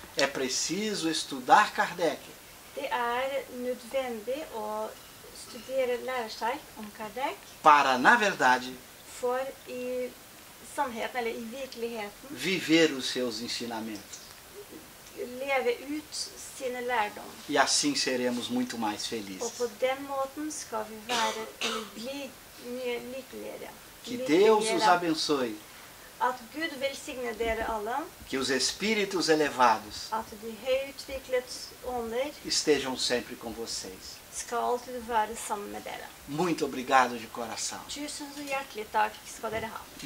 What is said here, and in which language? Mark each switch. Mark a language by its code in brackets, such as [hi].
[pt] é preciso estudar Kardec [no] det nødvendig å lære seg om Kardec [pt] para, na verdade, [no] for i sannheten, eller i virkeligheten, [pt] viver os seus ensinamentos. [no] leve ut sine lærdom. [pt] E assim seremos muito mais [no] Og [pt] felizes. [no] på den måten skal vi være, eller bli mye lykkeligere. [pt] Que Deus os abençoe. [no] At Gud velsigne dere alle, [pt] Que os espíritos elevados [no] at de høyutviklet ånder [pt] estejam sempre com vocês. [no] skal alltid være sammen med dere. [pt] Muito obrigado de coração. [no] Tusen så hjertelig takk skal dere ha.